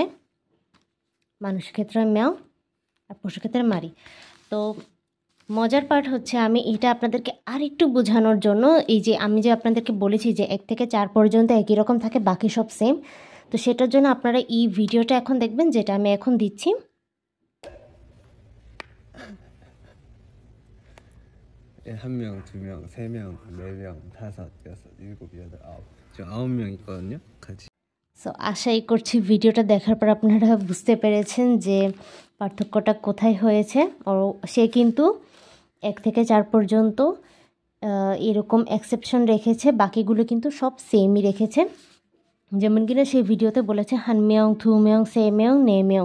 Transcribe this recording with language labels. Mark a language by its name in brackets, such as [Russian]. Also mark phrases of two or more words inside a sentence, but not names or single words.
[Bangla] মানুষের ক্ষেত্রে মেও আর পশুর ক্ষেত্রে মারি। তো মজার পার্ট হচ্ছে আমি এটা আপনাদেরকে আর একটু বোঝানোর জন্য, এই যে আমি যে আপনাদেরকে বলেছি যে 1 থেকে 4 পর্যন্ত একই রকম থাকে, বাকি সব সেম। তো সেটার জন্য আপনারা এই ভিডিওটা এখন দেখবেন, যেটা আমি এখন দিচ্ছি। [Korean] 한 명, 두 명, 세 명, 네 명, 다섯, 여섯, 일곱, 여덟, 아홉. 지금 9명 있거든요. 같이. [Bangla] সো আশাই করছি ভিডিওটা দেখার পর আপনারা বুঝতে পেরেছেন যে পার্থক্যটা কোথায় হয়েছে। ও সে কিন্তু 1 থেকে 4 পর্যন্ত এরকম এক্সেপশন রেখেছে, বাকিগুলো কিন্তু সব সেমই রেখেছে। যেমন কিনা সেই ভিডিওতে বলেছে [Korean] 한 명, 두 명, 세 명, 네 명.